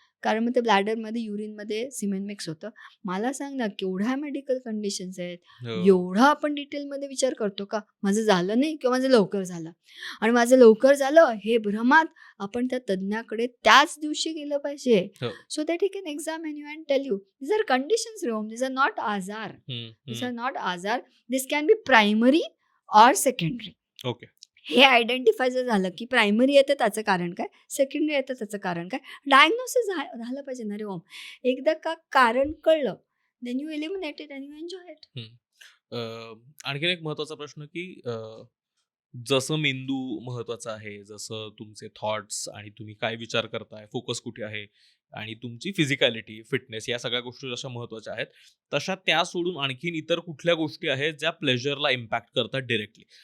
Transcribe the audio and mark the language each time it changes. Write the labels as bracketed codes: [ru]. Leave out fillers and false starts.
[mr] कारण मग ते ब्लॅडरमध्ये युरिनमध्ये सिमेंट मिक्स होतं. मला सांग ना, केवढ्या मेडिकल कंडिशन्स आहेत. हो. एवढा आपण डिटेलमध्ये विचार करतो का? माझं झालं नाही किंवा माझं लवकर झालं, आणि माझं लवकर झालं हे भ्रमात आपण त्या तज्ज्ञाकडे त्याच दिवशी गेलं पाहिजे. हो. [en] So that he can examine you and tell you these are conditions रोम, these are not आजार. These are not azar. This can be primary or secondary. Okay. [mr] हे आयडेंटिफाय जर झालं की प्रायमरी येतं त्याचं कारण काय, सेकंडरी येतं त्याचं कारण काय, डायग्नोसिस झालं पाहिजे ना रे ओम. एकदा का कारण कळलं, [en] Then you eliminate it and you enjoy it. [mr] आणखीन एक महत्वाचा प्रश्न की जसं मेंदू महत्वाचा आहे, जसं तुमचे थॉट्स आणि तुम्ही काय विचार करताय, फोकस कुठे आहे आणि तुमची फिजिकॅलिटी, फिटनेस या सगळ्या गोष्टी जशा महत्वाच्या आहेत, तशा त्या सोडून आणखीन इतर कुठल्या गोष्टी आहेत ज्या प्लेजरला इम्पॅक्ट करतात डिरेक्टली?